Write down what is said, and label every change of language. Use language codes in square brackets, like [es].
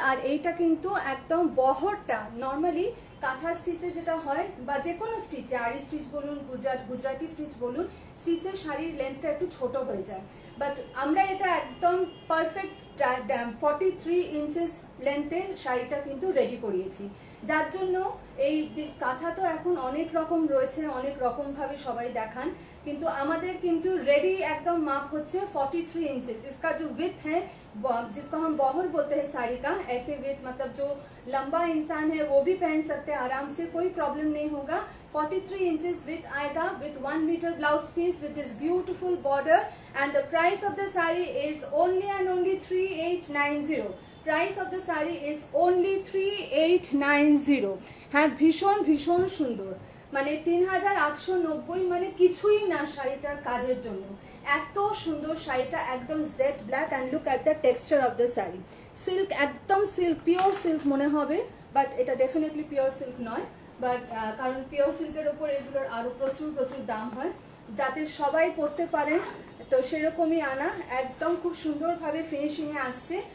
[bn] আর এইটা কিন্তু একদম বহরটা নর্মালি কাঁথা স্টিচে যেটা হয় বা যে কোনো স্টিচে, আরি স্টিচ বলুন, গুজরাটি স্টিচ বলুন, স্টিচের শাড়ির লেন্থটা একটু ছোট হয়ে যায়, বাট আমরা এটা একদম পারফেক্ট 43 ইঞ্চেস লেন্থে শাড়িটা কিন্তু রেডি করিয়েছি। যার জন্য এই কাঁথা তো এখন অনেক রকম রয়েছে, অনেক রকম ভাবে সবাই দেখান, কিন্তু আমাদের কিন্তু रेडी एकदम माप होच्छे 43 इंचेस। [hi] इसका जो विथ है जिसको हम बॉहर बोलते हैं साड़ी का, ऐसे विथ मतलब जो लंबा इंसान है वो भी पहन सकते हैं आराम से, कोई प्रॉब्लम नहीं होगा। 43 इंचेस विथ आएगा with 1 metre blouse piece [en] with this beautiful border and the price of the saree is only and only 3890। Price of the sari is only 3890। [bn] हाँ भीषण भीषण सुंदर, মানে 3890 মানে কিছুই না শাড়িটার কাজের জন্য। এত সুন্দর শাড়িটা একদম jet black [en] And look at the texture of the sari. [bn] Silk একদম সিল্ক, পিওর সিল্ক মনে হবে, বাট এটা ডেফিনেটলি পিওর সিল্ক নয়, বাট কারণ পিওর সিল্কের ওপর এগুলোর আরও প্রচুর প্রচুর দাম হয়, যাতে সবাই পরতে পারেন তো সেরকমই আনা, একদম খুব সুন্দরভাবে ফিনিশিংয়ে আসছে।